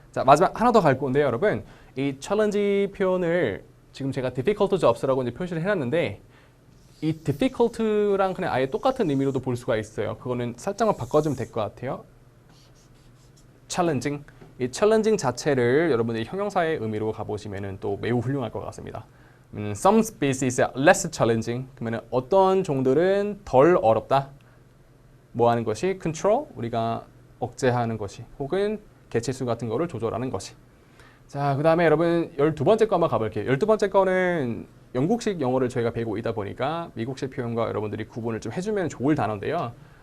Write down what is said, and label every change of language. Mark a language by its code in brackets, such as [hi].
[ko] 자, 마지막 하나 더 갈 건데요, 여러분. 이 challenge 표현을 지금 제가 difficult jobs라고 이제 표시를 해놨는데 이 difficult랑 그냥 아예 똑같은 의미로도 볼 수가 있어요. 그거는 살짝만 바꿔주면 될 것 같아요. [en] challenging. [ko] 이 challenging 자체를 여러분들이 형용사의 의미로 가보시면 또 매우 훌륭할 것 같습니다. [en] Some species are less challenging. [ko] 그러면 어떤 종들은 덜 어렵다. 뭐 하는 것이? control. 우리가 억제하는 것이. 혹은 개체수 같은 거를 조절하는 것이. 자, 그 다음에 여러분 12번째 거 한번 가볼게요. 12번째 거는 영국식 영어를 저희가 배우고 있다 보니까 미국식 표현과 여러분들이 구분을 좀 해주면 좋을 단어인데요.